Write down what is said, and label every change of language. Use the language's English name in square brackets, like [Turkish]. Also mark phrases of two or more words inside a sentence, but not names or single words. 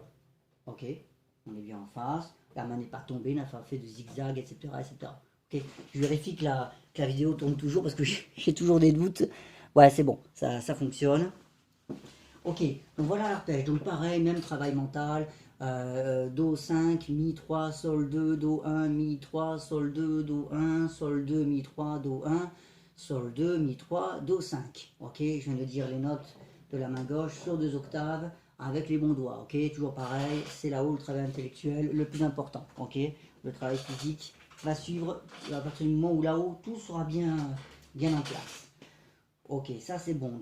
[French] Ok, on est bien en face. La main n'est pas tombée, n'a pas fait de zigzag, etc., etc. Ok, je vérifie que que la vidéo tourne toujours parce que j'ai toujours des doutes. Ouais, c'est bon, ça fonctionne. Ok, donc voilà l'arpège. Donc pareil, même travail mental. Do 5, Mi 3, Sol 2, Do 1, Mi 3, Sol 2, Do 1, Sol 2, Mi 3, Do 1, Sol 2, Mi 3, Do 5. Ok, je viens de dire les notes de la main gauche sur 2 octaves avec les bons doigts. Ok, toujours pareil, c'est là-haut le travail intellectuel le plus important. Ok, le travail physique va suivre à partir du moment où là-haut tout sera bien en place. Ok, ça c'est bon.